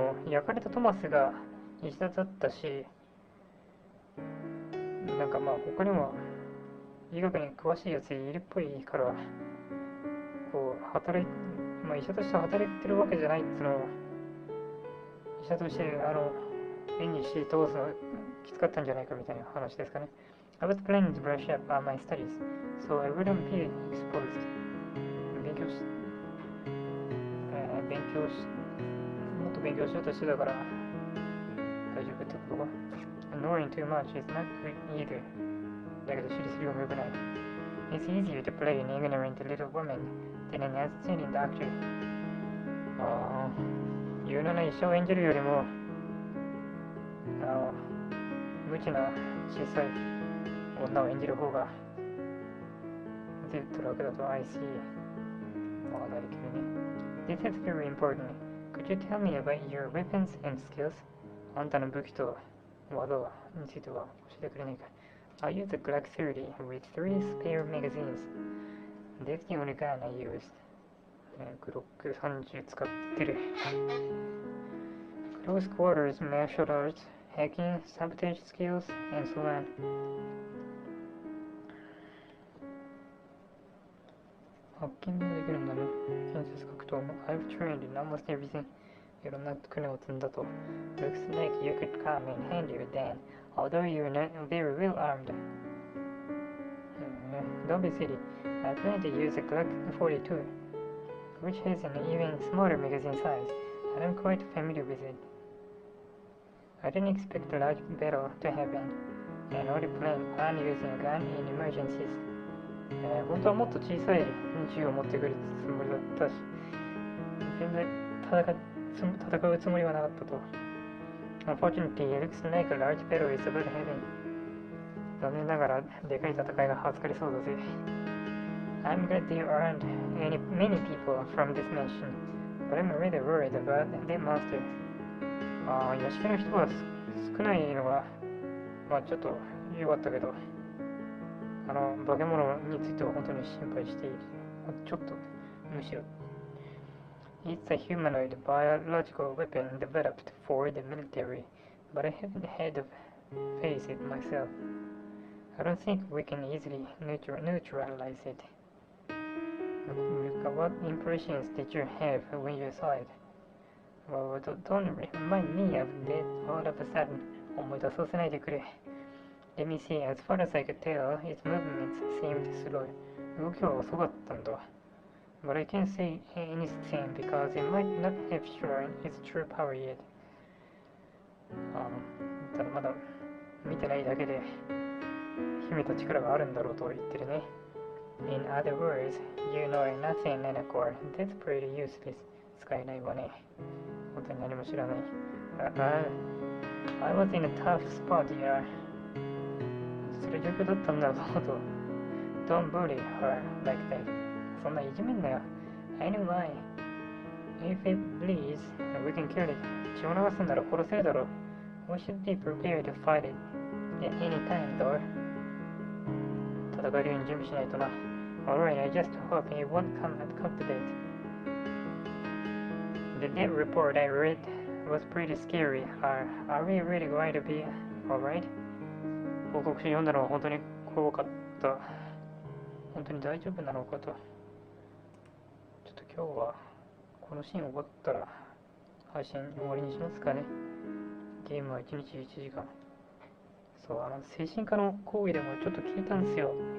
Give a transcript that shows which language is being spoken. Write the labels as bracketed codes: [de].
[ja] 焼かれたトマスが医者だったし、なんかまあ他にも医学に詳しいやついるっぽいから、こうまあ医者として働いてるわけじゃないっつうのを、医者として演技し通すのきつかったんじゃないかみたいな話ですかね。 [en] I was planning to brush up on my studies, so I wouldn't be exposed. [ja] もっと勉強しようとしてたから大丈夫ってことか。 [en] Knowing too much is not good either. [ja] だけど知りすぎは良くない。 [en] It's easier to play an ignorant little woman than an outstanding doctor. [ja] 有能な医者を演じるよりも無知な小さい女を演じる方がずっと楽だと [en] I see. [ja] まあだけどね。 [en] This is very important. Could you tell me about your weapons and skills? [ja] あんたの武器と技については教えてくれないか。 [en] I use a Glock 30 with 3 spare magazines. That's the only gun I used. [ja] グロック30使ってる。 [en] Close quarters, martial arts, hacking, sabotage skills, and so on. [ja] ハッキングもできるんだね。建設格闘も [en] I've trained in almost everything. [ja] いろんな訓練を積んだと。 [en] Looks like you could come in handy with Dan, although you're not very well armed. Don't be silly. I plan to use a Glock 42, which has an even smaller magazine size, and I'm quite familiar with it. I didn't expect a large battle to happen, and only plan on using a gun in emergencies. [ja] 本当はもっと小さい銃を持ってくるつもりだったし、全然戦うつもりはなかったと。 [en] Unfortunately, it looks like a large battle is about to happen. [ja] 残念ながらでかい戦いが預かりそうだぜ。 [en] I'm glad you aren't many people from this mansion, but I'm really worried about that monster. [ja] 屋敷の人は少ないのが、まあちょっと良かったけど、化け物については本当に心配している。ちょっと、むしろ。 [en] It's a humanoid biological weapon developed for the military, but I haven't had to face it myself. I don't think we can easily neutralize it. What impressions did you have when you saw it? Well, don't remind me of that all of a sudden. [ja] 思い出させないでくれ。 [en] Let me see, as far as I could tell, its movements seemed slow. [ja] 動きは遅かったんだ。 [en] But I can't say anything because it might not have shown its true power yet. [ja] ただまだ見てないだけで秘めた力があるんだろうと言ってるね。 [en] In other words, you know nothing, Nanakor. That's pretty useless. [ja] 使えないわね。本当に何も知らない。 [en] I was in a tough spot here. [ja] それ状況だったんだぞと。 [en] Don't bully her like that. [ja] そんないじめんなよ。 [en] Anyway, if it bleeds, we can kill it. [ja] 血を流すんなら殺せるだろう。 [en] We should be prepared to fight it at any time, though. [ja] 戦えるように準備しないとな。 [en] Alright, I just hope it won't come to that. The death report I read was pretty scary. Are we really going to be alright? [ja] 報告書読んだのは本当に怖かった。本当に大丈夫なのかと。ちょっと今日はこのシーン終わったら配信終わりにしますかね。ゲームは1日1時間。そう、精神科の講義でもちょっと聞いたんですよ。